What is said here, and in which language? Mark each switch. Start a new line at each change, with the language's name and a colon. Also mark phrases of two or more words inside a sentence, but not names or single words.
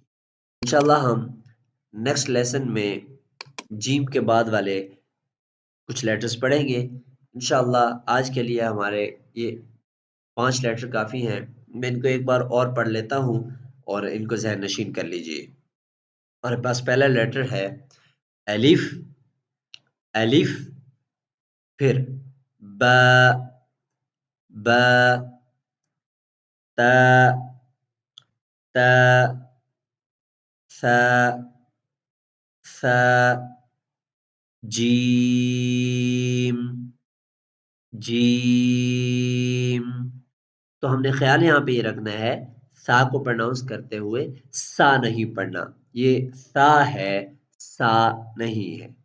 Arabic: انشاءاللہ
Urdu: ہم
English: next lesson
Urdu: میں جیم کے بعد والے کچھ لیٹرز پڑھیں گے
Arabic: انشاءاللہ۔
Urdu: آج کے لیے ہمارے یہ 5 لیٹر کافی ہیں، میں ان کو ایک بار اور پڑھ لیتا ہوں اور ان کو ذہن نشین کر لیجئے۔ ہمارے پاس پہلا لیٹر ہے الف، الف، پھر با، با، تا، تا، ثا، ثا، جیم، جیم۔ تو ہم نے خیال یہاں پہ یہ رکھنا ہے سا کو پروناؤنس کرتے ہوئے سا نہیں پڑھنا، یہ سا ہے، سا نہیں ہے۔